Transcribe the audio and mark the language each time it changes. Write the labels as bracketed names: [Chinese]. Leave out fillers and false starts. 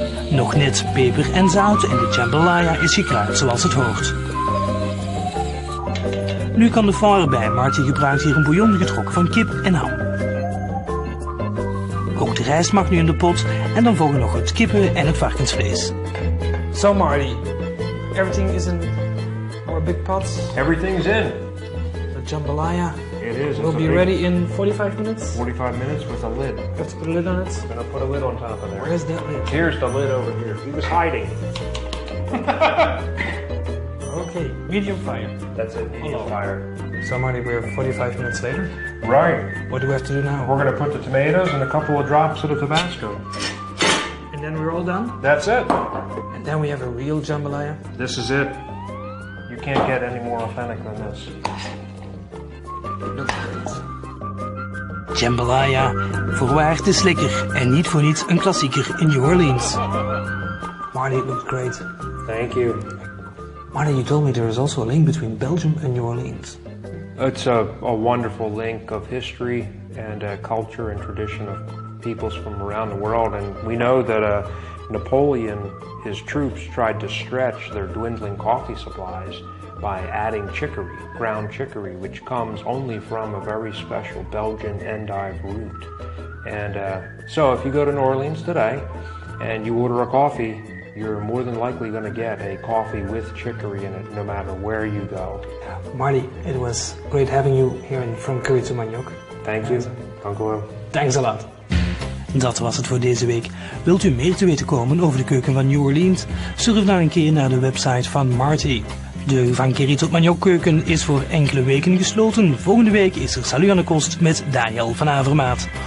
[Dutch] Nog net peper en zout en de jambalaya is gekruid zoals het hoort. Nu kan de fond erbij. Marty gebruikt hier een bouillon getrokken van kip en ham. Ook de rijst mag nu in de pot en dan volgen nog het kippen en het varkensvlees. [English] So Marty, everything is in our big pot? Everything's in. The jambalaya? It is. We'll be ready in 45 minutes? 45 minutes with a lid. You have to put a lid on it? I'm gonna put a lid on top of there. Where's that lid? Here's the lid over here. He was hiding. Okay, medium fire. That's it, medium fire. So Marty, we're 45 minutes later. Right. What do we have to do now? We're gonna put the tomatoes and a couple of drops of the Tabasco. And then we're all done? That's it. And then we have a real jambalaya. This is it. You can't get any more authentic than this. Looks great. [Dutch] Jambalaya, voorwaar het is lekker en niet voor niets een klassieker in New Orleans. [English] Marty, it looks great. Thank you. Marty, you told me there is also a link between Belgium and New Orleans. It's a wonderful link of history and culture and tradition of peoples from around the world. And we know that Napoleon, his troops, tried to stretch their dwindling coffee supplies by adding chicory, ground chicory, which comes only from a very special Belgian endive root. And so if you go to New Orleans today and you order a coffee, you're more than likely going to get a coffee with chicory in it, no matter where you go. Marty, it was great having you here in From Curry to Maniok. Thank you. [Dutch] Dank u wel. [English] Thanks a lot. [Dutch] Dat was het voor deze week. Wilt u meer te weten komen over de keuken van New Orleans? Surf dan een keer naar de website van Marti. De Van Curry tot Maniok keuken is voor enkele weken gesloten. Volgende week is er Salut aan de Kost met Daniel van Avermaat.